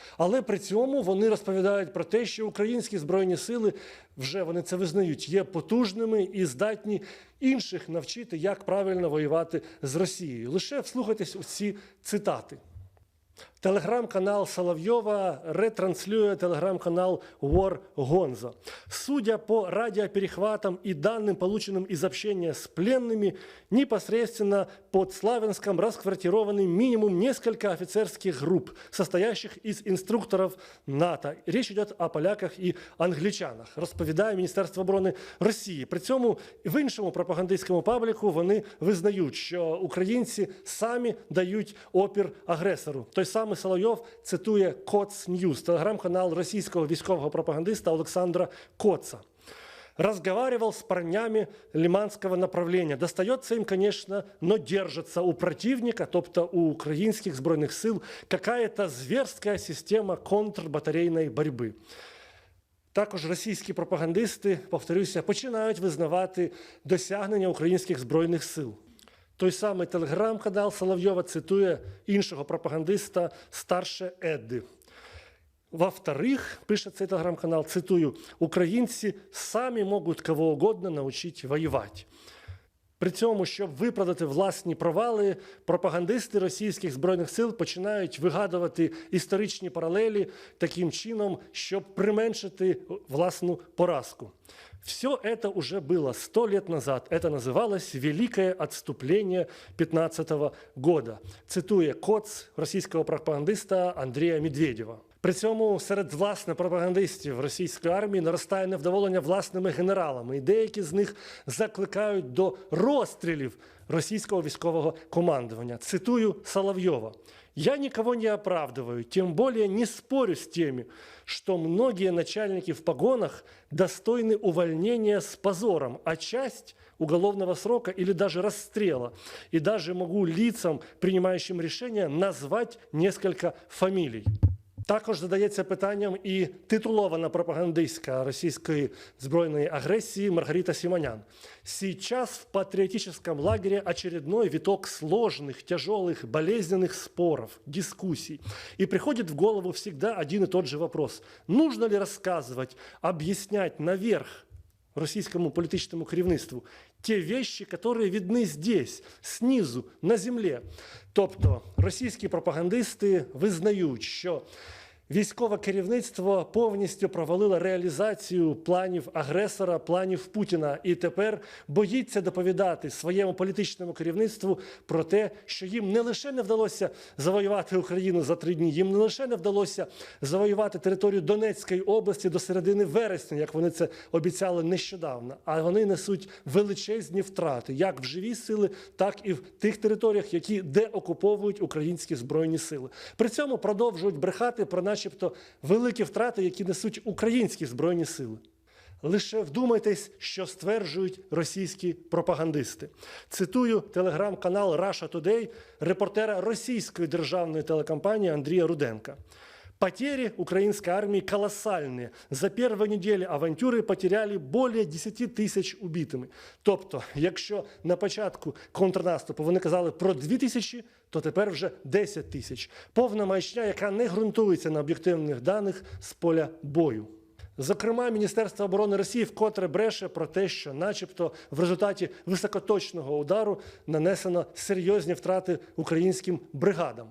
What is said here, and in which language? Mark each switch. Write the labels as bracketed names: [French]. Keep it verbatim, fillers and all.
[Ukrainian] Але при цьому вони розповідають про те, що українські збройні сили, вже вони це визнають, є потужними і здатні інших навчити, як правильно воювати з Росією. Лише вслухайтесь у ці цитати. Телеграм-канал Соловйова ретранслює телеграм-канал War Gonzo. [Russian] Судя по радиоперехватам и данным, полученным из общения с пленными, непосредственно под Славянском расквартированы минимум несколько офицерских групп, состоящих из инструкторов НАТО. Речь идет о поляках и англичанах, [Ukrainian] розповідає Міністерство оборони Росії. При цьому в іншому пропагандистському пабліку вони визнають, що українці самі дають опір агресору. Той самий Соловйов цитує «Коц Ньюз», телеграм-канал російського військового пропагандиста Олександра Коца. [Russian] «Разговаривал с парнями лиманского направления. Достается им, конечно, но держится у противника, тобто у украинских збройних сил, какая-то зверская система контрбатарейной борьбы». [Ukrainian] Також російські пропагандисти, повторюся, починають визнавати досягнення українських збройних сил. Той самий телеграм-канал Соловйова цитує іншого пропагандиста «Старше Едди». Во-вторых, пише цей телеграм-канал, цитую, «Українці самі можуть кого угодно навчить воювати». При цьому, щоб виправдати власні провали, пропагандисти російських збройних сил починають вигадувати історичні паралелі таким чином, щоб применшити власну поразку. [Russian] Все это уже было сто лет назад. Это называлось «Великое отступление пятнадцатого года», [Ukrainian] цитує Коц російського пропагандиста Андрія Медведєва. При цьому серед власне пропагандистів російської армії наростає невдоволення власними генералами, і деякі з них закликають до розстрілів російського військового командування. Цитую Соловйова. [Russian] «Я никого не оправдываю, тем более не спорю с теми, что многие начальники в погонах достойны увольнения с позором, а часть уголовного срока или даже расстрела. И даже могу лицам, принимающим решения, назвать несколько фамилий». Також задається питанням і титулована пропагандистка російської збройної агресії Маргарита Симонян. «Сейчас в патриотическом лагере очередной виток сложных, тяжелых, болезненных споров, дискуссий. И приходит в голову всегда один и тот же вопрос. Нужно ли рассказывать, объяснять наверх, [Ukrainian] російському політичному керівництву, [Russian] те вещи, которые видны здесь, снизу, [Ukrainian] на землі. Тобто російські пропагандисти визнають, що військове керівництво повністю провалило реалізацію планів агресора, планів Путіна, і тепер боїться доповідати своєму політичному керівництву про те, що їм не лише не вдалося завоювати Україну за три дні, їм не лише не вдалося завоювати територію Донецької області до середини вересня, як вони це обіцяли нещодавно, а вони несуть величезні втрати, як в живій сили, так і в тих територіях, які деокуповують українські збройні сили. При цьому продовжують брехати про наші начебто великі втрати, які несуть українські збройні сили. Лише вдумайтесь, що стверджують російські пропагандисти. Цитую телеграм-канал Russia Today репортера російської державної телекомпанії Андрія Руденка. [Russian] Потери украинской армии колоссальные. За первую неделю авантюри потеряли более десять тисяч убитими. [Ukrainian] Тобто, якщо на початку контрнаступу вони казали про дві тисячі, то тепер вже десять тисяч. Повна маячня, яка не ґрунтується на об'єктивних даних з поля бою. Зокрема, Міністерство оборони Росії вкотре бреше про те, що начебто в результаті високоточного удару нанесено серйозні втрати українським бригадам.